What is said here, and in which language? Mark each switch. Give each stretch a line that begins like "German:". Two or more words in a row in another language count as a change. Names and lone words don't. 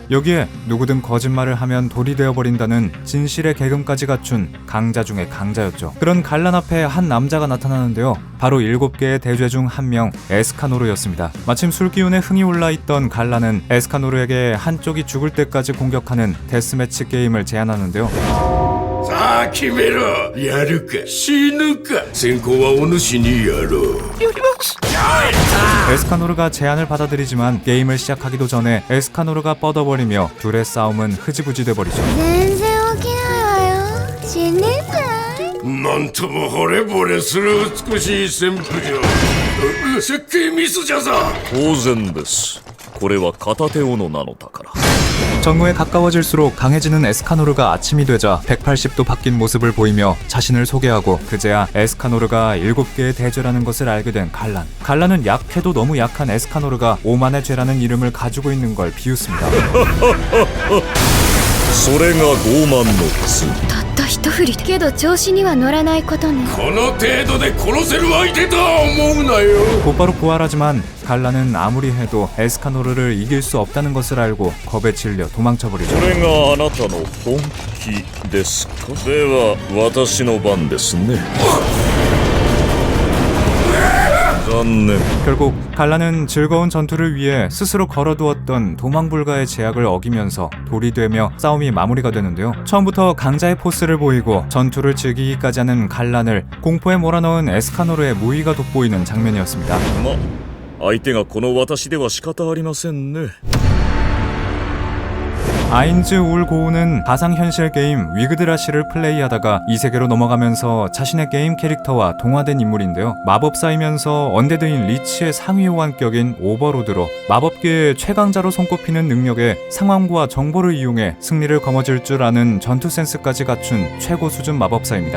Korean: 여기에 누구든 거짓말을 하면 돌이 되어버린다는 진실의 계금까지 갖춘 강자 중의 강자였죠. 그런 갈란 앞에 한 남자가 나타나는데요. 바로 7개의 대죄 중 한 명 에스카노르였습니다. 마침 술기운에 흥이 올라있던 갈란은 에스카노르에게 한쪽이 죽을 때까지 공격하는 데스매치 게임을 제안하는데요.
Japanese: さあ決めろ。やるか死ぬか。先行はお主にやろう。
Korean: 에스카노르가 제안을 받아들이지만 게임을 시작하기도 전에 에스카노르가 뻗어버리며 둘의 싸움은 흐지부지 돼버리죠.
Japanese: 全然起きないわよ。死ねない。なんとも惚れ惚れする美しい旋風じゃ。設計ミスじゃぞ。当然です。これは片手斧なのだから。
Korean: 정오에 가까워질수록 강해지는 에스카노르가 아침이 되자 180도 바뀐 모습을 보이며 자신을 소개하고 그제야 에스카노르가 7개의 대죄라는 것을 알게 된 갈란. 갈란은 약해도 너무 약한 에스카노르가 오만의 죄라는 이름을 가지고 있는 걸 비웃습니다.
Japanese: それが傲慢の罪。たった一振りで。けど調子には乗らないことね。この程度で殺せる相手とは思うなよ。
Korean: 곧바로 부활하지만 갈란은 아무리 해도 에스카노르를 이길 수 없다는 것을 알고 겁에 질려 도망쳐버리죠.
Japanese: これがあなたの本気ですか。では私の番ですね。残念。
Korean: 결국 갈란은 즐거운 전투를 위해 스스로 걸어두었던 도망 불가의 제약을 어기면서 돌이 되며 싸움이 마무리가 되는데요. 처음부터 강자의 포스를 보이고 전투를 즐기기까지 하는 갈란을 공포에 몰아넣은 에스카노르의 무의가 돋보이는 장면이었습니다.
Japanese: ま、相手がこの私では仕方ありませんね。
Korean: 아인즈 울 고우는 가상현실 게임 위그드라시를 플레이하다가 이 세계로 넘어가면서 자신의 게임 캐릭터와 동화된 인물인데요. 마법사이면서 언데드인 리치의 상위 호환격인 오버로드로 마법계의 최강자로 손꼽히는 능력에 상황과 정보를 이용해 승리를 거머쥘 줄 아는 전투 센스까지 갖춘 최고 수준 마법사입니다.